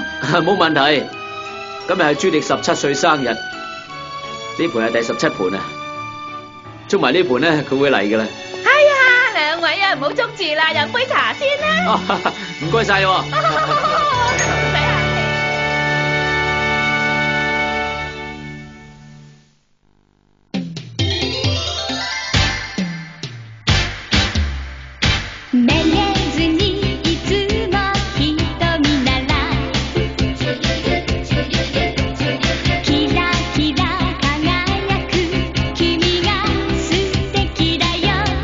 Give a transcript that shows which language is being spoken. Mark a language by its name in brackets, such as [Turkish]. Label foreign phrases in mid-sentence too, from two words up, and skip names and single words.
[Cantonese] 冇問題。今日係朱迪17歲生日，呢盤係第17盤啊！捉埋呢盤咧，佢會嚟噶啦。哎呀，兩位啊，唔好捉住啦，飲杯茶先啦。唔該晒喎。唔使客氣。 [Japanese] めげずにいつも瞳ならキラキラ輝く君が素敵だよ